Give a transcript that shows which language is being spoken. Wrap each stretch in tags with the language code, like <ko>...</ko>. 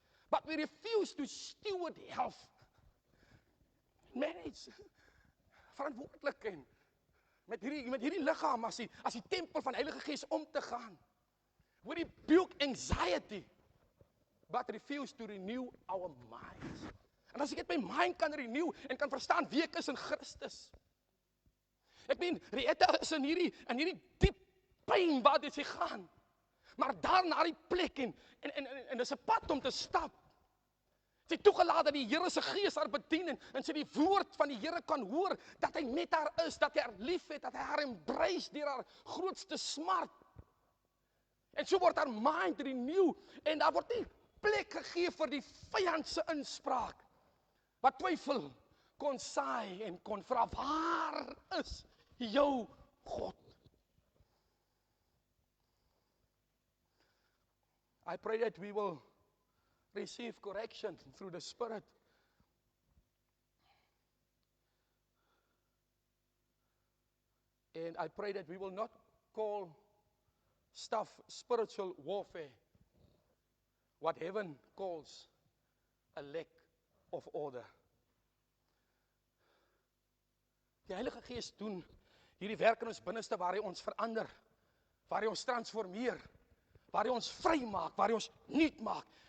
<en>But we refuse to steward health. Manage.</en> <af>Verantwoordelik en met hierdie liggaam as die tempel van Heilige Gees om te gaan.</af> <en>We rebuke anxiety, but refuse to renew our minds.</en> <af>En as ek net my mind kan renew en kan verstaan wie ek is in Christus. Ek meen, Rietta is in hierdie diep pyn waar dit sy gaan. Maar daar na die plek en dis 'n pad om te stap. Sy toegelaat dat die Here se Gees haar bedien en sy die woord van die Here kan hoor, dat hy met haar is, dat hy haar liefhet, dat hy haar embrace deur haar grootste smart. En so word haar mind renew en daar word nie plek gegee vir die vyand se inspraak. Wat twyfel kon saai en kon vra, waar is jou God?</af> <en>I pray that we will receive correction through the Spirit. And I pray that we will not call stuff spiritual warfare, what heaven calls a lack of order.</en> <af>Die Heilige Gees doen hierdie werk in ons binneste waar hy ons verander, waar hy ons transformeer, waar hy ons vry maak, waar hy ons nuut maak.</af>